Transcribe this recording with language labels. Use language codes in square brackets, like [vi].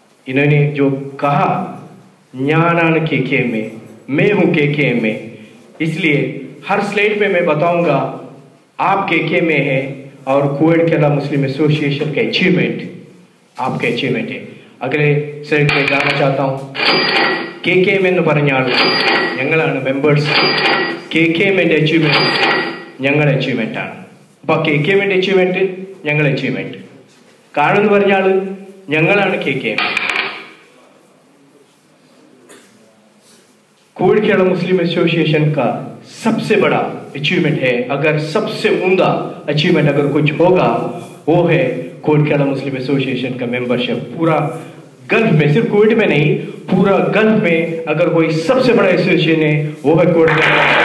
[hi] इन्होंने जो कहा न्यानान KKMA, मैं हूँ KKMA, इसलिए हर स्लाइड पे मैं बताऊंगा आप KKMA है और कुवैत केरला मुस्लिम एसोसिएशन का अचीवमेंट आपके अचीवमेंट है. अगले स्लाइड पे जाना चाहता हूँ. [ml] KKMA എന്ന് പറഞ്ഞാൽ ഞങ്ങളാണ് മെമ്പേഴ്സ്. KKMA അച്ചീവ്മെന്റ് ഞങ്ങളുടെ അച്ചീവ്മെന്റ് ആണ്. അപ്പൊ KKMA അച്ചീവ്മെന്റ് ഞങ്ങളുടെ അച്ചീവ്മെന്റ്. കാരണം എന്ന് പറഞ്ഞാൽ ഞങ്ങളാണ് KKMA. [hi] कुवैत केरला मुस्लिम एसोसिएशन का सबसे बड़ा अचीवमेंट है. अगर सबसे उम्दा अचीवमेंट अगर कुछ होगा वो है कुवैत केरला मुस्लिम एसोसिएशन का मेंबरशिप. पूरा गल्फ में, सिर्फ कुवैत में नहीं, पूरा गल्फ में अगर कोई सबसे बड़ा एसोसिएशन है वो है कुवैत केरला.